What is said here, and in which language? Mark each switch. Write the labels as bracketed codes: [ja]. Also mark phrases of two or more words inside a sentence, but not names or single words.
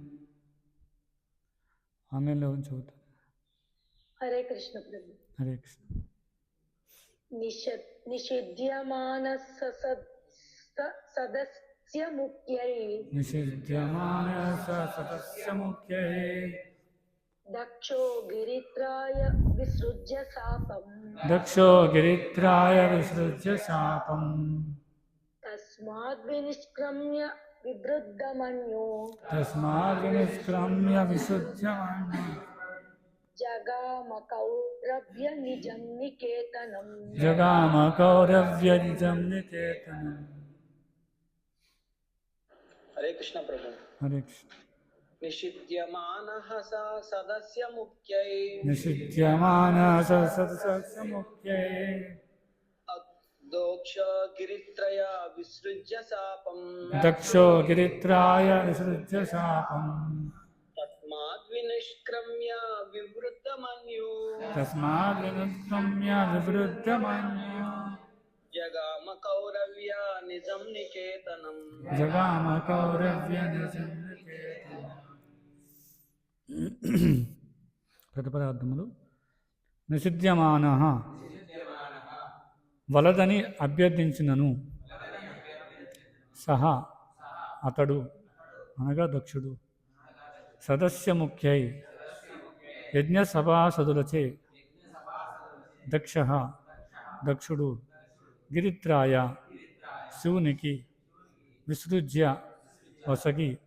[te] ఆమెలో చదువుతాం. హరే కృష్ణ ప్రభు. హరే కృష్ణ. [sa] నిషిధ్యమానస సదస్యముఖ్యై నిషిధ్యమానస సదస్యముఖ్యై दक्षो गिरित्राय विसृज्य शापम् दक्षो गिरित्राय विसृज्य शापम् तस्माद् विनिष्क्रम्य विवृद्धमन्यो तस्माद् विनिष्क्रम्य विसृज्य जगामकौरव्य निजं निकेतनम् जगाम कौरव्यनिजं निकेतनम्। हरे कृष्ण प्रभु। हरे कृष्ण। निषिध्यमानः स सदस्य मुख्यै निषिध्यमानः स सदस्य मुख्यै दोक्ष गिरित्रया विसृज्य शापम् दक्षो गिरित्राय विसृज्य शापम् तस्माद् विनिष्क्रम्य विवृद्धमन्यो तस्माद् विनिष्क्रम्य विवृद्धमन्यो जगाम कौरव्य निजं निकेतनम् जगाम कौरव्यनिजं निकेतनम्। [te] ప్రతిపదార్థములు నిషిధ్యమానః వలదని అభ్యర్థించినను సహా అతడు అనగా దక్షుడు [sa] సదస్య ముఖ్యై [te] యజ్ఞసభాసదులచే దక్ష దక్షుడు గిరిత్రాయ శివునికి విసృజ్య వసగి